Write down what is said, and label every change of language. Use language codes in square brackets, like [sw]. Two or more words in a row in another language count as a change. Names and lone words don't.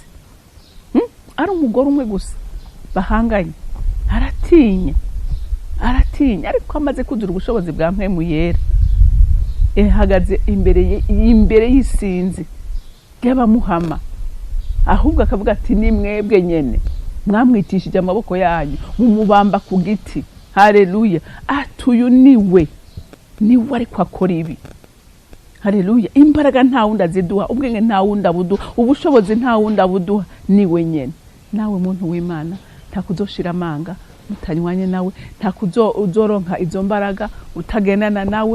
[rn] Ari umugore umwe gusa bahanganye, aratinya, ariko amaze kuzura ubushobozi bwa mpwemu yera, ahagaze imbere y'isinzi ry'abamuhama, ahubwo akavuga ati ni mwebwe nyene mwamwitishije amaboko yanyu mumubamba ku giti. Haleluya, atuyu niwe ariko akora ibi. Haleluya, imbaraga nta wundi aziduha, ubwenge nta wundi abuduha, ubushobozi nta wundi abuduha, niwe nyene. Nawe muntu w'Imana ntakuzoshira amanga mutanywanye nawe, ntakuzoronka izo mbaraga utagendana nawe.